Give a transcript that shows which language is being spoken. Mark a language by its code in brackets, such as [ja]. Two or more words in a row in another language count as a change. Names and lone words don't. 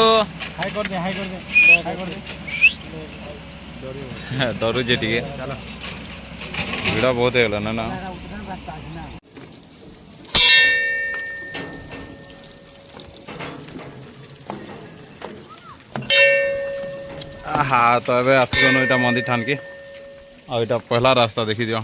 [hi] हाई कर दे हाई कर दे हाई कर दे [or] ଡରୁଛି ଟିକେ ଭିଡ଼ ବହୁତ ହେଇଗଲା ନା ଉତ୍ତର ରାସ୍ତା ଅଛି ନା ଆହା ତ ଏବେ ଆସିଗନୁ ଏଇଟା ମନ୍ଦିର ଠାନ୍କେ ଆଉ ଏଇଟା ପହଲା ରାସ୍ତା ଦେଖିଦିଅ